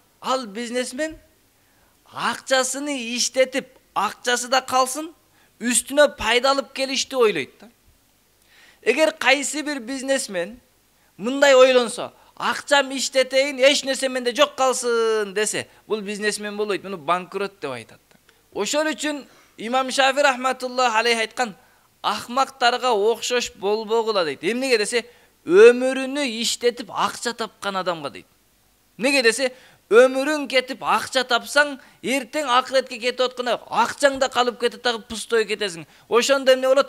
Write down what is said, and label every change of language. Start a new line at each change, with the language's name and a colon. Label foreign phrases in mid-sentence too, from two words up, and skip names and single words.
Kyrgyz: Ал бизнесмен акчасыны иштетип, акчасы да калсын, үстүнө пайда алып келишти ойлойт да. Эгер кайсы бир бизнесмен мындай ойлонсо, акчам иштетейин, эч нерсе менде жок калсын десе, бул бизнесмен болбойт, муну банкрот деп айтат. Ошол үчүн Имам Шафи
Arabic: رحمة الله عليه
Kyrgyz: айткан, акмактарга окшош болбогула дейт. Эмнеге десе, өмүрүнү иштетип акча тапкан адамга дейт. Неге десе, өмүрүң кетип акча тапсаң, эртең акыретке кетип атканда акчаң да калып кетет, дагы пустой кетесиң. Ошондо эмне болот?